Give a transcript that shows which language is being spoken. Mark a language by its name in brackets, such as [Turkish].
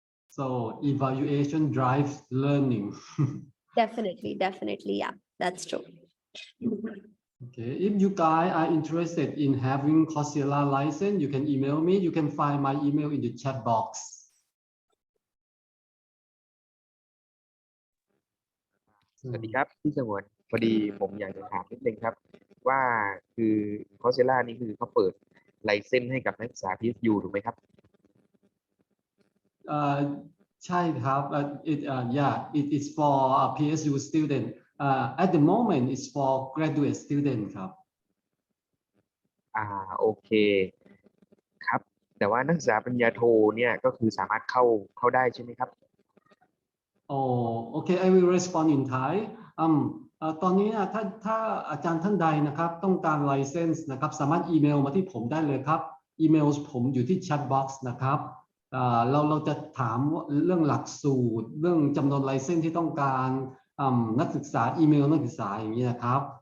[English] So evaluation drives learning. Definitely, yeah, that's true. Okay, if you guys are interested in having Coursera license, you can email me. You can find my email in the chat box. [Thai] สวัสดีครับพี่สงวนพอดีผมอยากจะถามนิดนึงครับว่าคือคอร์สเซล่านี่คือเขาเปิดไลเซนส์ให้กับนักศึกษา PSU ถูกไหมครับ ใช่ครับ [English] yeah it is for PSU student at the moment it's for graduate student ครับ [Thai] โอเคครับแต่ว่านักศึกษาปริญญาโทเนี่ยก็คือสามารถเข้าได้ใช่ไหมครับ [English] Oh, okay, I will respond in Thai [Thai] ตอนนี้นะถ้าอาจารย์ท่านใดนะครับต้องการ license นะครับสามารถอีเมลมาที่ผมได้เลยครับอีเมลผมอยู่ที่ chat box นะครับเราจะถามเรื่องหลักสูตรเรื่องจำนวน license ที่ต้องการนักศึกษาอีเมลนักศึกษาอย่างนี้นะครับ